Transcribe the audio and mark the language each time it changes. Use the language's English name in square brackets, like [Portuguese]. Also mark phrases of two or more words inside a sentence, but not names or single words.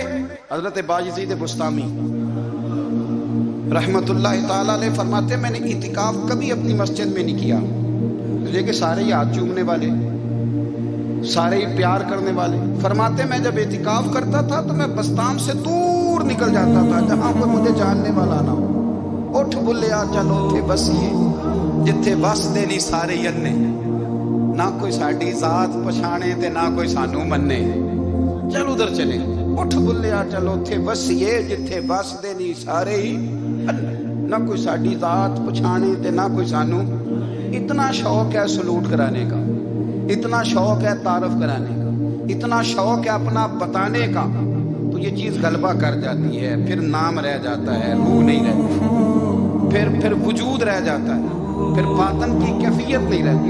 [Urdu] حضرت باجزید بستامی رحمت اللہ تعالیٰ علیہ فرماتے میں نے اعتکاف کبھی اپنی مسجد میں نہیں کیا، یہ کہ سارے ہی ہاتھ چومنے والے، سارے ہی پیار کرنے والے۔ فرماتے میں جب اعتکاف کرتا تھا تو میں بستام سے دور نکل جاتا تھا جہاں کوئی مجھے جاننے والا نہ ہو۔ [Punjabi] اٹھ بلیا چلو اتھے بسیے جتھے بس دے نہیں سارے یننے، نہ کوئی ساڈی ذات پچھانے تے نہ کوئی سانو مننے، [Urdu] چل ادھر چلے۔ [Punjabi] اٹھ بلیا چلو اتھے بسیے جتھے بس دے نہیں سارے ہی، نہ کوئی ساڈی ذات پچھانے تے نہ کوئی سانو۔ [Urdu] اتنا شوق ہے سلوٹ کرانے کا، اتنا شوق ہے تعارف کرانے کا، اتنا شوق ہے اپنا بتانے کا، تو یہ چیز غلبہ کر جاتی ہے، پھر نام رہ جاتا ہے، روح نہیں رہتی، پھر وجود رہ جاتا ہے، پھر باطن کی کیفیت نہیں رہتی۔